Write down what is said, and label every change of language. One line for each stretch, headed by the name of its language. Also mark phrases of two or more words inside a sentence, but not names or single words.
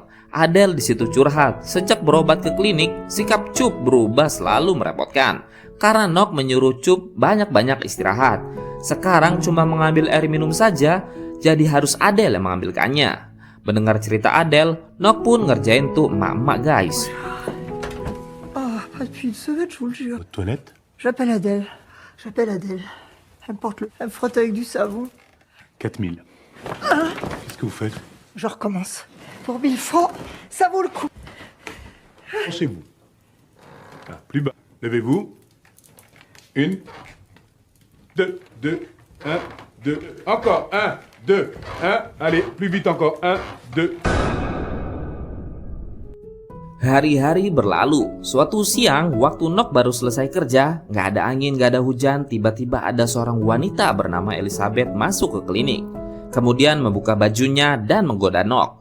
Indonesian: Adele di situ curhat, sejak berobat ke klinik, sikap Cup berubah selalu merepotkan. Karena Nok menyuruh Cup banyak-banyak istirahat. Sekarang cuma mengambil air minum saja, jadi harus Adele yang mengambilkannya. Mendengar cerita Adele, Nok pun ngerjain tuh emak-emak guys.
French: Depuis une semaine, je vous le jure. Aux toilettes? J'appelle Adèle. Elle me frotte avec du savon. 4000. Qu'est-ce que vous faites? Je recommence. Pour 1000 francs, ça vaut le coup. Penchez-vous. Ah, plus bas. Levez-vous. 1, 2, 2, 1, 2. Encore. 1, 2, 1. Allez, plus vite encore. 1, 2.
Indonesian: Hari-hari berlalu. Suatu siang, waktu Nok baru selesai kerja, nggak ada angin, nggak ada hujan, tiba-tiba ada seorang wanita bernama Elizabeth masuk ke klinik. Kemudian membuka bajunya dan menggoda Nok.